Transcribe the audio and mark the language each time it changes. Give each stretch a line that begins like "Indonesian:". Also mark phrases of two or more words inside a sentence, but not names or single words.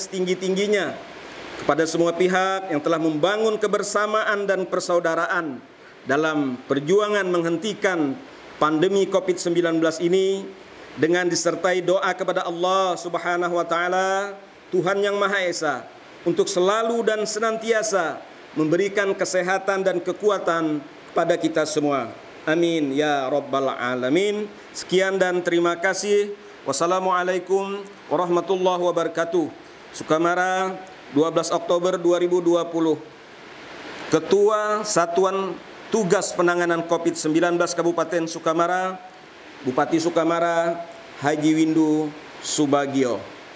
Indonesian: setinggi-tingginya kepada semua pihak yang telah membangun kebersamaan dan persaudaraan dalam perjuangan menghentikan pandemi COVID-19 ini, dengan disertai doa kepada
Arabic: الله سبحانه وتعالى,
Indonesian: Tuhan yang Maha Esa, untuk selalu dan senantiasa memberikan kesehatan dan kekuatan pada kita semua.
Arabic: آمين يا رب العالمين.
Indonesian: Sekian dan terima kasih.
Arabic: والسلام عليكم ورحمة الله وبركاته.
Indonesian: Sukamara, 12 Oktober 2020. Ketua Satuan Tugas Penanganan COVID-19 Kabupaten Sukamara, Bupati Sukamara Haji Windu Subagio.